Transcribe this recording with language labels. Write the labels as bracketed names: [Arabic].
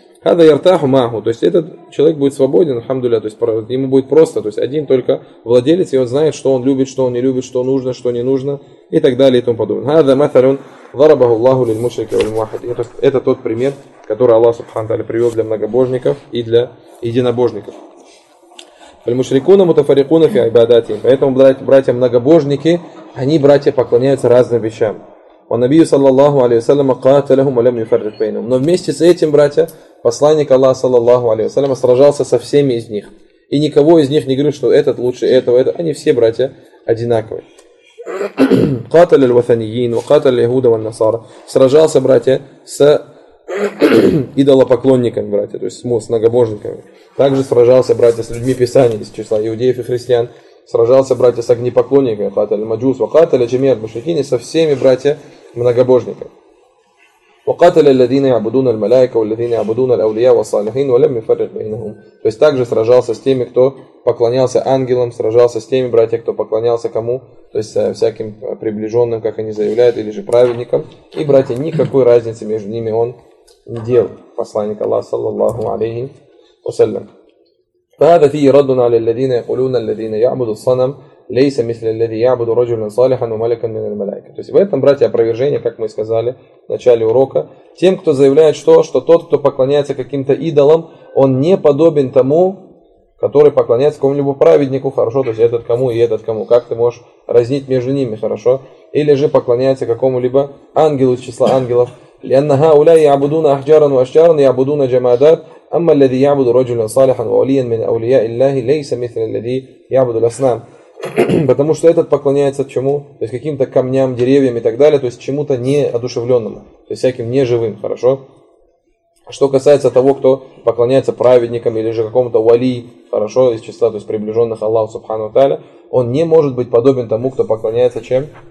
[Arabic] هذا يرتاح معه, [Russian] то есть этот человек будет свободен, альхамдулиллях, то есть ему будет просто, то есть один только владелец, и он знает, что он любит, что он не любит, что нужно, что не нужно и так далее и тому подобное. [Arabic] هذا مثل ضربه الله للمشرك والموحد. [Russian] Это тот пример, который Аллах Субхана ва Тааля привел для многобожников и для единобожников. [Arabic] المشركون متفرقون في عباداتهم. [Russian] Поэтому, братья многобожники, они, братья, поклоняются разным вещам. [Arabic] وَنَبِيُّ صَلَّى اللَّهُ عَلَيْهِ وَسَلَّمَ قَاتَلَهُمْ وَلَمْ يُفَرِّقْ بَيْنَهُمْ. [Russian] Но вместе с этим, братья, посланник Аллаха, саллаллаху алейхи ва саллям, сражался со всеми из них. И никого из них не говорил, что этот лучше этого, это. Они все, братья, одинаковые. [Arabic] قَاتَلَ الْوَثَنِيِّينَ وَقَاتَلَ الْيَهُودَ وَالنَّصَارَى. [Russian] Сражался, братья, с идолопоклонниками, братья, то есть с многобожниками. Также сражался, братья, с людьми Писания, из числа иудеев и христиан. Сражался, братья, с огнепоклонниками, [Arabic] قَاتَلَ الْمَجُوسَ وَقَاتَلَ جَمِيعَ الْمُشْرِكِينَ, [Russian] со всеми, братья, многобожниками. [Arabic] وقاتل الذين يعبدون الملائكة والذين يعبدون الأولياء والصالحين ولم يفرق بينهم. [Russian] То есть также сражался с теми, кто поклонялся ангелам, сражался с теми братьями, кто поклонялся кому, то есть всяким приближенным, как они заявляют, или же праведникам. И братья, никакой разницы между ними он не делал. Посланник Аллаха, саллаллаху алейхи вассалям. [Arabic] فهذا فيه رد على الذين يقولون الذين يعبدوا الصنم ليس مثل الذي يعبد رجلا صالحا وملكا من الملائكة. [Russian] То есть в этом, братья, опровержение, как мы сказали в начале урока, тем, кто заявляет, что тот, кто поклоняется каким-то идолам, он не подобен тому, который поклоняется какому-либо праведнику, хорошо, то есть этот кому и этот кому, как ты можешь разнить между ними, хорошо, или же поклоняется какому-либо ангелу из числа ангелов. [Arabic] لأن هؤلاء يعبدون أحجارا وأشجارا يعبدون جمادات أما الذي يعبد رجلا صالحا وولياً من أولياء الله ليس مثل الذي يعبد الأصنام. [Russian] Потому что этот поклоняется чему? То есть каким-то камням, деревьям и так далее, то есть чему-то неодушевленному, то есть всяким неживым, хорошо? Что касается того, кто поклоняется праведникам или же какому-то вали, хорошо, из числа, то есть приближенных Аллаху Субхану Тааля, он не может быть подобен тому, кто поклоняется чем?